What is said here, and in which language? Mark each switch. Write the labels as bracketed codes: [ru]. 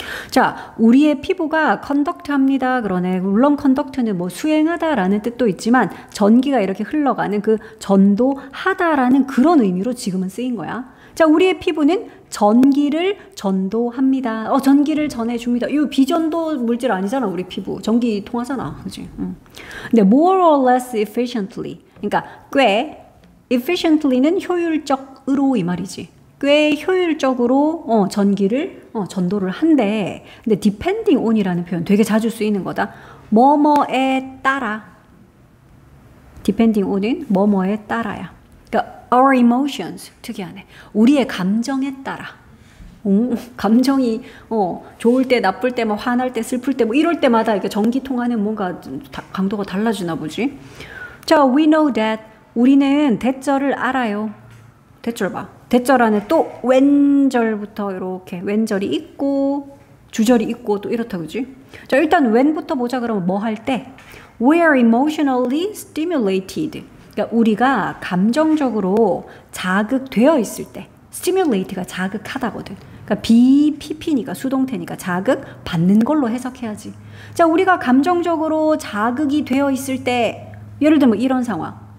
[ko] 자, 우리의 피부가 컨덕트합니다. 그러네. 물론 컨덕트는 뭐 수행하다라는 뜻도 있지만 전기가 이렇게 흘러가는 그 전도하다라는 그런 의미로 지금은 쓰인 거야. 자, 우리의 피부는 전기를 전도합니다. 전기를 전해줍니다. 이거 비전도 물질 아니잖아, 우리 피부. 전기 통하잖아, 그지? [en] 근데 more or less efficiently. [ko] 그러니까 꽤 efficiently는 효율적으로 이 말이지. 꽤 효율적으로 전기를 전도를 한대. 근데 depending on이라는 표현 되게 자주 쓰이는 거다. 뭐뭐에 따라. depending on은 뭐뭐에 따라야. 그러니까 [en] our emotions [ko] 특이하네. 우리의 감정에 따라. 감정이 좋을 때, 나쁠 때, 뭐 화날 때, 슬플 때, 뭐 이럴 때마다 이렇게 전기 통하는 뭔가 강도가 달라지나 보지. 자, [en] we know that [ko] 우리는 대절을 알아요. 대절 봐. 대절 안에 또 왼절부터 이렇게 왼절이 있고 주절이 있고 또 이렇다, 그지? 자, 일단 when부터 보자. 그러면 뭐 할 때? [en] We are emotionally stimulated. [ko] 그러니까 우리가 감정적으로 자극되어 있을 때 stimulate가 자극하다거든. 그러니까 BPP니까 수동태니까 자극 받는 걸로 해석해야지. 자, 우리가 감정적으로 자극이 되어 있을 때 예를 들면 이런 상황.